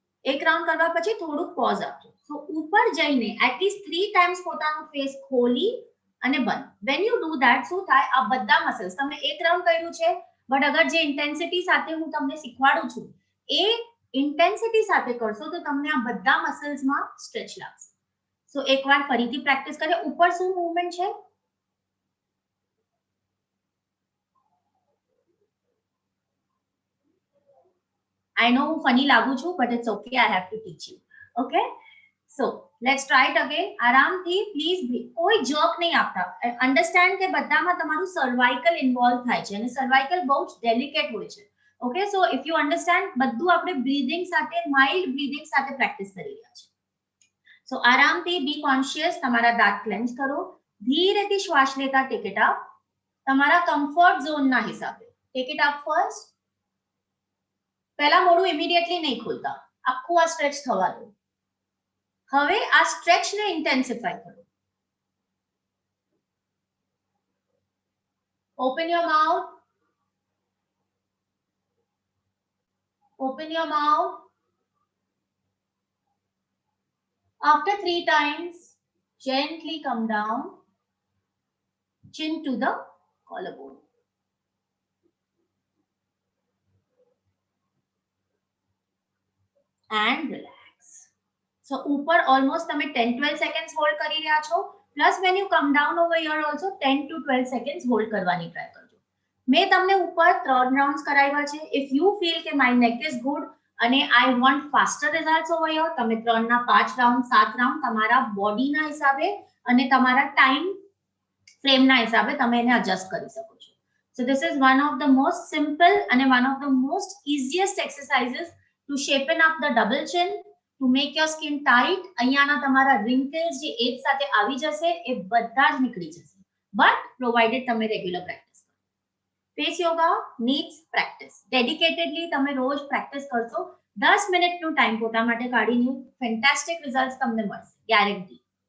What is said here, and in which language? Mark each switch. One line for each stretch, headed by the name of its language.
Gujarati: એક રાઉન્ડ કરવા પછી થોડું પોઝ આપજો. સો ઉપર જઈને એટલીસ્ટ 3 ટાઈમ્સ પોતાનું ફેસ ખોલી અને બંધ.
English: when you do that
Gujarati: શું થાય, આ બધા મસલ્સ તમે એક રાઉન્ડ કર્યું છે, બટ અગર જે ઇન્ટેન્સિટી સાથે હું તમને શીખવાડું છું એ ઇન્ટેન્સિટી સાથે કરશો તો તમને આ બધા મસલ્સમાં સ્ટ્રેચ લાગશે. સો એકવાર ફરીથી પ્રેક્ટિસ કરીએ. ઉપર શું મૂવમેન્ટ છે,
English: I know
Gujarati: હું ફની લાગુ છું,
English: but it's okay, I have to teach you. Okay, so let's try it again.
Gujarati: આરામથી પ્લીઝ, કોઈ જર્ક નહીં આપતા. અન્ડરસ્ટેન્ડ કે બધામાં તમારું સર્વાઇકલ ઇન્વોલ્વ થાય છે અને સર્વાઇકલ બહુ જ ડેલિકેટ હોય છે.
English: okay, so if you understand,
Gujarati: બધું આપણે બ્રીધિંગ સાથે, માઇલ્ડ બ્રીધિંગ સાથે પ્રેક્ટિસ કરી રહ્યા છે. સો આરામથી બી કોન્શિયસ, તમારા દાંત ક્લેન્ચ કરો, ધીરેથી શ્વાસ લેતા ટેક ઇટ અપ, તમારા કમ્ફર્ટ ઝોનના હિસાબે ટેક ઇટ અપ ફર્સ્ટ. પહેલા મોઢું ઇમિડિયેટલી નહીં ખોલતા, આખું આ સ્ટ્રેચ થવા દો. હવે આ સ્ટ્રેચને ઇન્ટેન્સિફાઈ કરો.
English: Open your mouth, open your mouth. After 3 times, gently come down, chin to the collarbone. And relax.
Gujarati: So ઉપર almost તમે 10-12 seconds hold કરી રહ્યા છો.
English: Plus when you come down over here also 10 to 12 seconds
Gujarati: hold કરવાની try કરજો. મેં તમને ઉપર 3 rounds કરાવ્યા છે.
English: If you feel
Gujarati: કે
English: my neck is good
Gujarati: અને
English: I want faster results over here,
Gujarati: તમે 3 ના 5 રાઉન્ડ 7 રાઉન્ડ તમારા બોડીના હિસાબે અને તમારા ટાઈમ ફ્રેમના હિસાબે તમે એને એડજસ્ટ કરી શકો છો.
English: So this is one of the most simple and one of the most easiest exercises to shapen up the double chin, to make your skin tight.
Gujarati: અહીંયાના તમારા wrinkles જે એજ સાથે આવી જશે એ બધા જ નીકળી જશે, બટ પ્રોવાઇડેડ તમે રેગ્યુલર પ્રેક્ટિસ કરો.
English: Face yoga needs practice.
Gujarati: Dedicatedly તમે રોજ પ્રેક્ટિસ કરશો, 10 મિનિટનો ટાઈમ પોતા માટે કાઢીને ફેન્ટાસ્ટિક રિઝલ્ટ્સ તમને મળશે, ગેરંટી.